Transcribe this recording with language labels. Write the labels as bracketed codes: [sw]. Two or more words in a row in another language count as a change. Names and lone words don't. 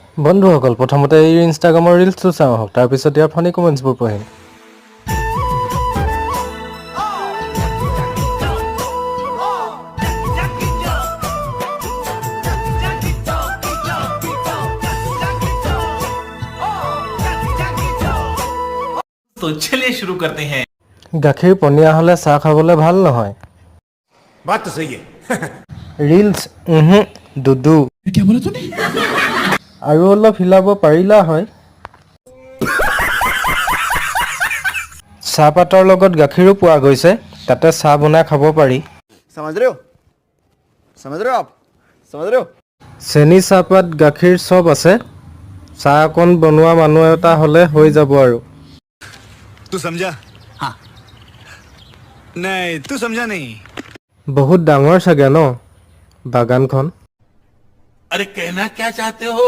[as] বন্ধুসকল প্ৰথমতে এই ইনষ্টাগ্ৰামৰ ৰিলছটো চাওঁ হওক তাৰপিছত ইয়াৰ [en] funny comments [as] পঢ়িম। [hi] तो चलिए शुरू करते हैं। [as] গাখীৰ পনীয়া হ'লে চাহ খাবলৈ ভাল নহয়। [hi] बात तो सही है। [as] ৰিলছ দুদু [hi] क्या बोला तूने? [as] আৰু অলপ হিলাব পাৰিলা হয়। চাহপাতৰ লগত গাখীৰো পোৱা গৈছে, তাতে চাহ বনাই খাব পাৰি। [hi] समझ रहे हो? समझ रहे हो आप? समझ रहे हो? [as] চেনি চাহপাত গাখীৰ চব আছে, চাহ অকণ বনোৱা মানুহ এটা হ'লে হৈ যাব আৰু। [hi] तू समझा? हाँ। नहीं तू समझा नहीं। [as] বহুত ডাঙৰ চাগে ন বাগানখন। [hi] अरे कहना क्या चाहते हो?